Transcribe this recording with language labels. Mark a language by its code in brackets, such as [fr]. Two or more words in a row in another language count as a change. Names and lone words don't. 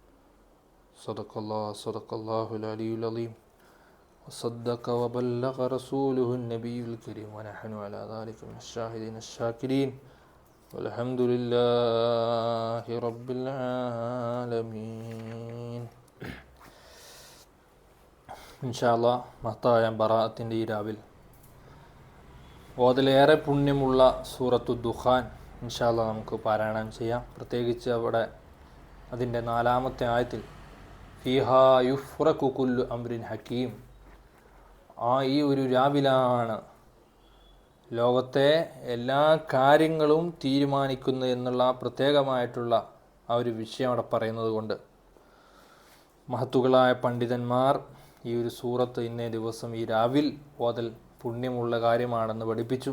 [ar] صدق الله العلي العظيم وصدق وبلغ رسوله النبي الكريم ونحن على ذلك من الشاهدين الشاكرين والحمد لله رب العالمين. إن شاء الله [ml] മഹത്തായ ബറാഅത്തിൻ്റെ ഈ രാവിൽ അതിലേറെ പുണ്യമുള്ള സൂറത്തു ദുഖാൻ [ar] إن شاء الله [ml] നമുക്ക് പാരായണം ചെയ്യാം. പ്രത്യേകിച്ച് അവിടെ അതിൻ്റെ 4-ാമത്തെ ആയത്തിൽ [ar] فيها يفرق كل أمر حكيم, [ml] ഈ ഒരു രാവിലാണ് ലോകത്തെ എല്ലാ കാര്യങ്ങളും തീരുമാനിക്കുന്നു എന്നുള്ള പ്രത്യേകമായിട്ടുള്ള ആ ഒരു വിഷയം അവിടെ പറയുന്നത് കൊണ്ട് മഹത്തുക്കളായ പണ്ഡിതന്മാർ ഈ ഒരു സൂറത്ത് ഇന്നേ ദിവസം ഈ രാവിൽ ഓതൽ പുണ്യമുള്ള കാര്യമാണെന്ന് പഠിപ്പിച്ചു.